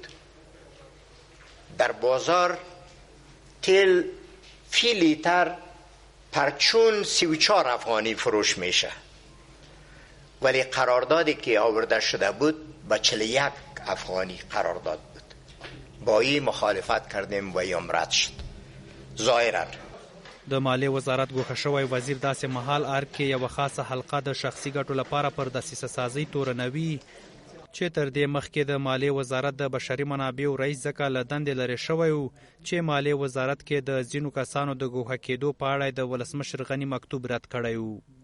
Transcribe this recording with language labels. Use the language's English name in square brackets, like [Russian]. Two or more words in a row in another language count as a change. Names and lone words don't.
[Persian] در بازار تیل فی لیتر پرچون 34 افغانی فروش میشه، ولی قراردادی که آورده شده بود با 41 افغانی قرارداد بود. با این مخالفت کردیم و یم رد شد. ظاهرا [Pashto] د مالیې وزارت ګوښه شوی وزیر داسې مهال ارګ کې یوه خاصه حلقه د شخصي ګټو لپاره پر دسیسه سازۍ تورنوي چې تر دې مخکې د مالیې وزارت د بشري منابعو رئیس ځکه له دندې لرې شوی و چې مالیې وزارت کې د ځینو کسانو د ګوښه کېدو په اړه د ولسمشر غني مکتوب رد کړی و.